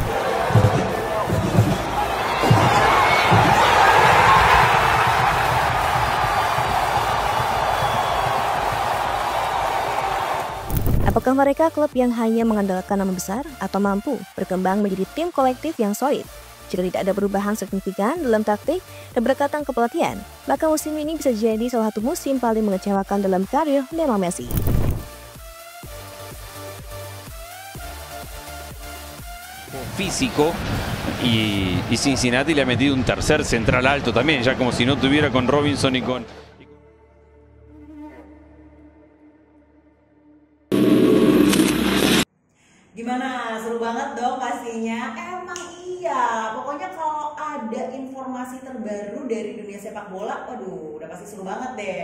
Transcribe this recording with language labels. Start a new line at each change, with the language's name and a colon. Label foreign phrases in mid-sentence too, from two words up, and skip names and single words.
Indonesian: Apakah mereka klub yang hanya mengandalkan nama besar atau mampu berkembang menjadi tim kolektif yang solid? Jika tidak ada perubahan signifikan dalam taktik dan pendekatan kepelatihan, maka musim ini bisa jadi salah satu musim paling mengecewakan dalam karir Lionel Messi.
Spanish: Físico y Cincinnati le ha metido un tercer central alto también, ya como si no tuviera con Robinson y con...
Indonesian: Gimana? Seru banget dong pastinya. Emang iya. Pokoknya kalau ada informasi terbaru dari dunia sepak bola, waduh, udah pasti seru banget deh.